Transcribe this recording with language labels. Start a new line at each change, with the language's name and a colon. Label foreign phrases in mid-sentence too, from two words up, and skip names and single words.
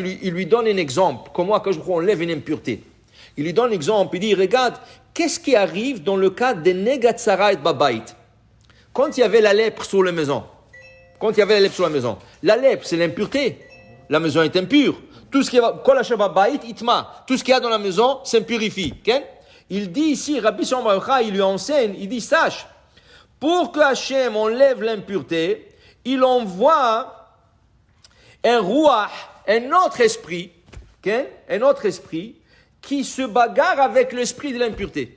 French: Il lui donne un exemple. Comment quand je enlève une impureté. Il lui donne un exemple. Il dit, regarde, qu'est-ce qui arrive dans le cas de Negatsara et Babait? Quand il y avait la lèpre sur la maison. La lèpre, c'est l'impureté. la maison est impure. Tout ce qui est
Hebrew: כל אשר בבית יטמא,
French: tout ce qu'il y a dans la maison s'impurifie. Okay? Il dit ici, Rabbi Shimon bar Yochai, il lui enseigne, il dit, sache, pour que Hachem enlève l'impureté, il envoie un ruach, un autre esprit, okay? Un autre esprit, qui se bagarre avec l'esprit de l'impureté.